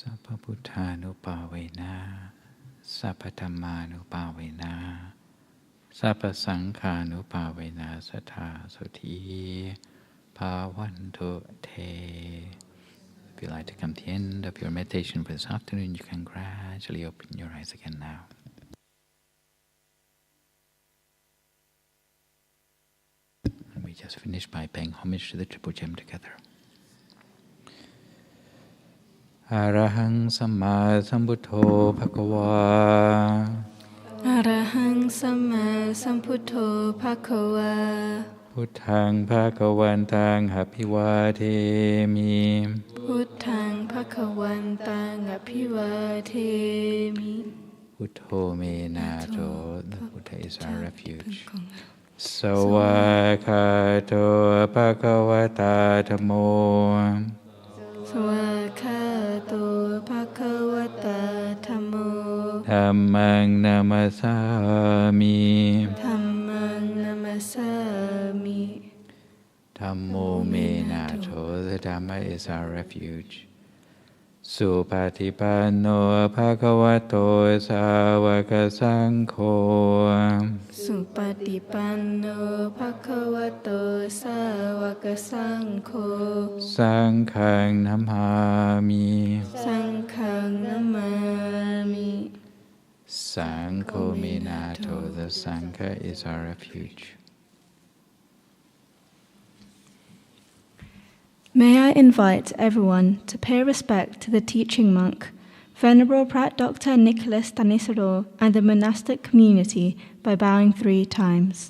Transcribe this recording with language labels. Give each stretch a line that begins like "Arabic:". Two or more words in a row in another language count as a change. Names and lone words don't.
Pali: พพุทธานุภาเวนะสัพพธัมมานุภาเวนะสัพพสังฆานุภาเวนะสัทธาสุธีภาวันตุเท
English: If you like to come to the end of your meditation for this afternoon, you can gradually open your eyes again now. And we just finished by paying homage to the Triple Gem together.
Pali: Arahang Samma Sambuddho Bhagava Arahang Samma Sambuddho Bhagava Buddhaṃ Bhagavantaṃ Abhivādēmi Buddhaṃ Bhagavantaṃ Abhivādēmi Buddho me nato,
English: the Buddha is our refuge.
Pali: Sawakhato Bhagavata Dhammo Sawakhato Bhagavata Dhammo Dhammang Namasami Dhammang Namasami Dhammo me nato,
English: the Dhamma is our refuge.
Pali: Supatipanno Bhagavato Sāvaka Saṅkho Supatipanno Bhagavato Sāvaka Saṅkho Saṅkhaṃ Namāmi Saṅkhaṃ Namāmi Saṅkho me nato,
English: the Saṅkha is our refuge. May I invite everyone to pay respect to the teaching monk, Venerable Prat Dr. Nicholas Stanisaro, and the monastic community by bowing 3 times.